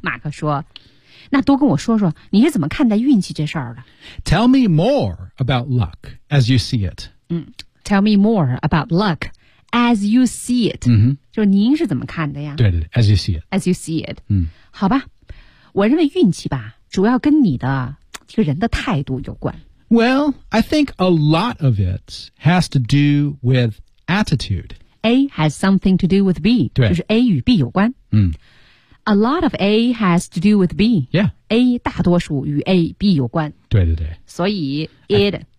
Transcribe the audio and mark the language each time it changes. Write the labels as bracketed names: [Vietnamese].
[Chinese] 马克说那多跟我说说你是怎么看待运气这事儿的 [English] Tell me more about luck as you see it.、嗯、Tell me more about luck. As you see it,、 mm-hmm. [Chinese] 就是您是怎么看的呀？ [English] 对 对 ，As you see it. As you see it.、嗯、 [Chinese] 好吧，我认为运气吧，主要跟你的这个人的态度有关。 [English] Well, I think a lot of it has to do with attitude. A has something to do with B. [Chinese] 对，就是 A 与 B 有关。嗯。 [English] A lot of A has to do with B. Yeah. [Chinese] A 大多数与 A、B 有关。对对对。所以 it.